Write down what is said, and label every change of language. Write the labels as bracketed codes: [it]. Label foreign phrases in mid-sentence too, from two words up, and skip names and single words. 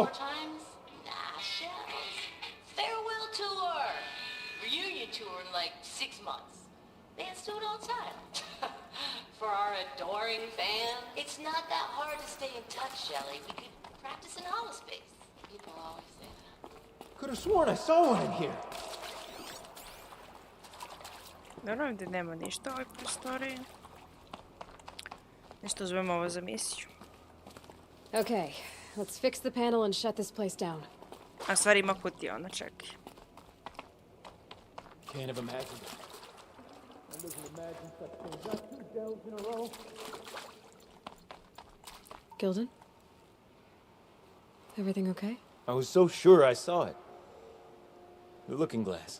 [en] more times? Nah, shells. Farewell tour. Reunion tour in like 6 months. Bands do it all the time. For our adoring fans, it's not that hard to stay in touch, Shelley. We could practice in holospace. People always say that. Could have sworn I saw one in here. [bs] Dobro, ovdje nema ništa u ovoj prostoriji. Nešto uzmemo ovo za misiju. [en] Okay, let's fix the panel and shut this place down. [bs] A stvari ima kutija, ono čekaj. [en] Can't have imagined it. I doesn't imagine such things. Not 2 delves in a row. Gildan? Everything okay? I was so sure I saw it. The looking glass.